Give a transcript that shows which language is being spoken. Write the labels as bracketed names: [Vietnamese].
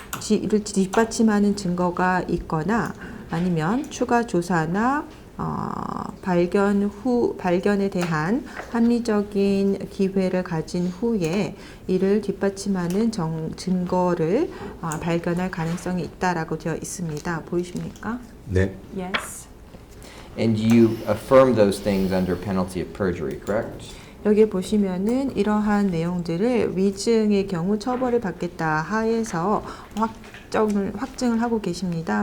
[Korean] 이를 뒷받침하는 증거가 있거나 아니면 추가 조사나 발견에 대한 합리적인 기회를 가진 후에 이를 뒷받침하는 증거를 발견할 가능성이 있다라고 되어 있습니다. 보이십니까? 네. [English] Yes. And you affirm those things under penalty of perjury, correct? [Korean] 여기 보시면은 이러한 내용들을 위증의 경우 처벌을 받겠다 하에서 확증을 하고 계십니다.